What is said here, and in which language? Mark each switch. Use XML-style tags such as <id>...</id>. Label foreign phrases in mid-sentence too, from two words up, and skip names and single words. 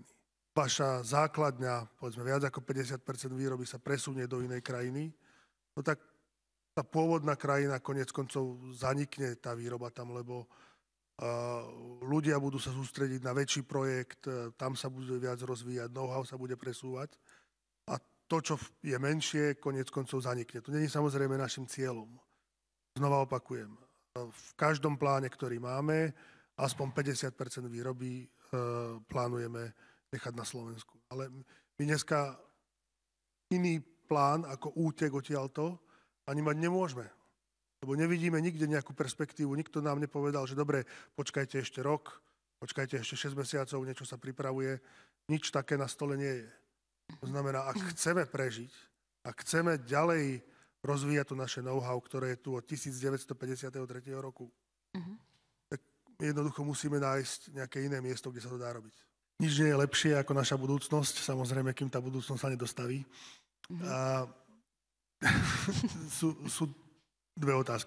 <sk>Vaša základňa, povedzme viac ako 50% výroby sa presunie do inej krajiny, no tak tá pôvodná krajina koniec koncov zanikne tá výroba tam, lebo ľudia budú sa sústrediť na väčší projekt, tam sa bude viac rozvíjať, know-how sa bude presúvať a to, čo je menšie, koniec koncov zanikne. To nie je samozrejme našim cieľom. Znova opakujem, v každom pláne, ktorý máme, aspoň 50% výroby plánujeme nechať na Slovensku. Ale my dneska iný plán ako útek odtiaľto ani mať nemôžeme. Lebo nevidíme nikde nejakú perspektívu. Nikto nám nepovedal, že dobre, počkajte ešte rok, počkajte ešte 6 mesiacov, niečo sa pripravuje. Nič také na stole nie je. To znamená, ak chceme prežiť, ak chceme ďalej rozvíjať to naše know-how, ktoré je tu od 1953 roku, tak jednoducho musíme nájsť nejaké iné miesto, kde sa to dá robiť. Nič nie je lepšie ako naša budúcnosť, samozrejme, kým tá budúcnosť sa nedostaví. A sú dve otázky.</sk>